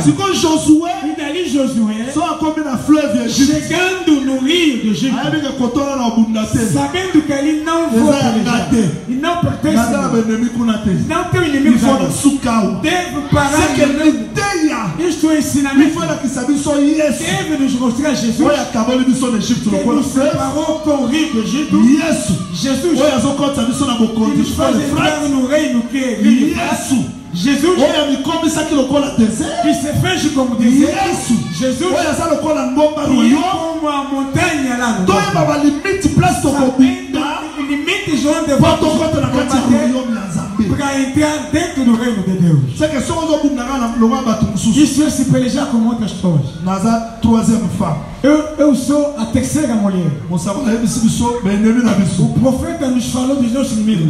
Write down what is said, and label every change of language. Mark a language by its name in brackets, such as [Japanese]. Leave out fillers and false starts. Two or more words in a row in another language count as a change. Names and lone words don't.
[Portuguese] E dali Josué, chegando no rio do Egito, sabendo que ali não vou pelejar e não pertence, não tem inimigo, deve parar. Isto é ensinamento. Deve nos mostrar Jesus que nos separou com o rio do Egito. Jesus que nos faz entrar no reino que é rio. [French] Jesus qui se fait comme désert. Jesus qui est comme a montagne là. [Portuguese] Limite João de para entrar dentro do reino de Deus. Isso é se pelejar com outras pessoas. Eu sou a terceira mulher. O profeta nos falou dos nossos inimigos.